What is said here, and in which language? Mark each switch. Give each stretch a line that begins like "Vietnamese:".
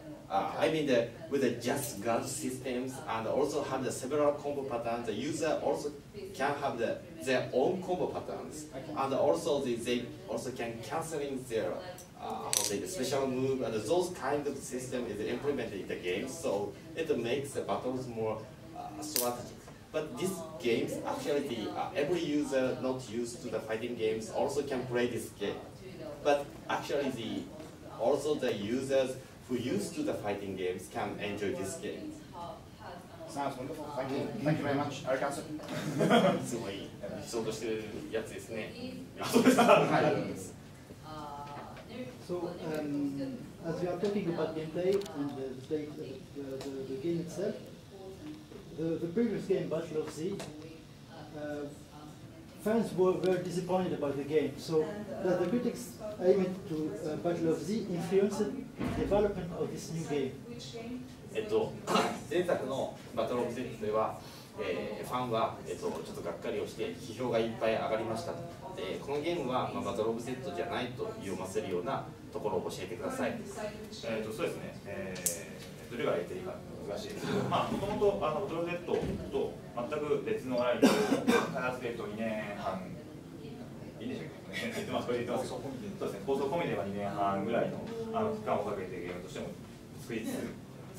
English: I mean, with the just guard systems and also have the several combo patterns, the user also can have their own combo patterns, and also they also can canceling their the special move, and those kind of system is implemented in the game, so it makes the battles more strategic. But these games actually every user not used to the fighting games also can play this game. But actually also the users who used to the fighting games can enjoy this game. Sounds wonderful. Thank you. Thank you very much. Arigato.
Japanese: すごい理想としてるやつですね。
English: So, as we are talking about gameplay and the game itself, the previous game, Battle of Z, fans were very disappointed about the game. So, the critics aimed to Battle of Z influenced the development of this new game.
Japanese: 前作のバトルオブゼットでは、ファンは、ちょっとがっかりをして批評がいっぱい上がりました。でこのゲームは、バトルオブゼットじゃないと読ませるようなところを教えてください。そうですね、どれが言っていいか難しいですけど、もともとバトルオブゼットと全く別のラインで開発で2年半いいんでしょうかね、言ってます、これ言ってますけど、そうですね、構想込みでは2年半ぐらいの期間をかけてゲームとしても作り続